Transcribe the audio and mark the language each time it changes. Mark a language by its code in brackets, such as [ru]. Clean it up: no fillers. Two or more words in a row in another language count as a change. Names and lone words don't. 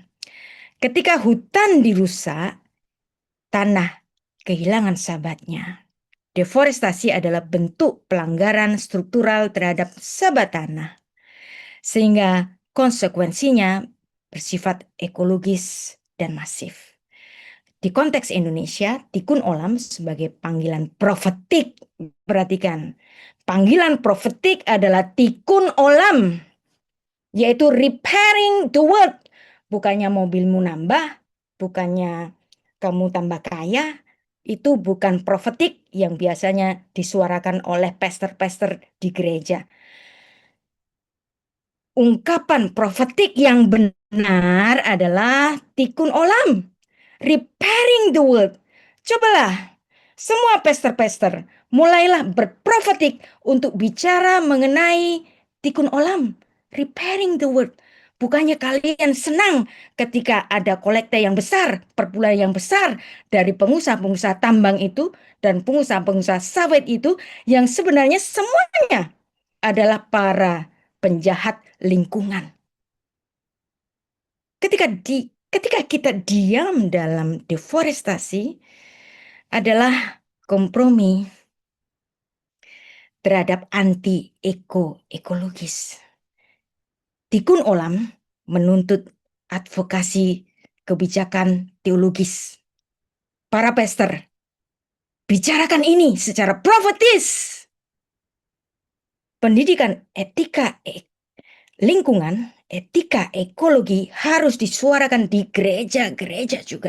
[id] Ketika hutan dirusak, tanah kehilangan sahabatnya. Deforestasi adalah bentuk pelanggaran struktural terhadap sahabat tanah, sehingga konsekuensinya bersifat ekologis dan masif. Di konteks Indonesia, [he] תיקון עולם [id] sebagai panggilan profetik. Perhatikan, panggilan profetik adalah [he] תיקון עולם, [en] yaitu repairing the world. [id] Bukannya mobilmu nambah, bukannya kamu tambah kaya. Itu bukan profetik yang biasanya disuarakan oleh pastor-pastor di gereja. Ungkapan profetik yang benar adalah [he] תיקון עולם, [en] repairing the world. [id] Cobalah semua pastor-pastor mulailah berprofetik untuk bicara mengenai [he] תיקון עולם, [en] repairing the world. [id] Bukannya kalian senang ketika ada kolekte yang besar, perpuluhan yang besar dari pengusaha-pengusaha tambang itu dan pengusaha-pengusaha sawit itu yang sebenarnya semuanya adalah para penjahat lingkungan. Ketika kita diam dalam deforestasi adalah kompromi terhadap anti-ekologis. [he] תיקון עולם [id] menuntut advokasi kebijakan teologis. Para pastor, bicarakan ini secara profetis. Pendidikan etika lingkungan, etika ekologi harus disuarakan di gereja-gereja juga.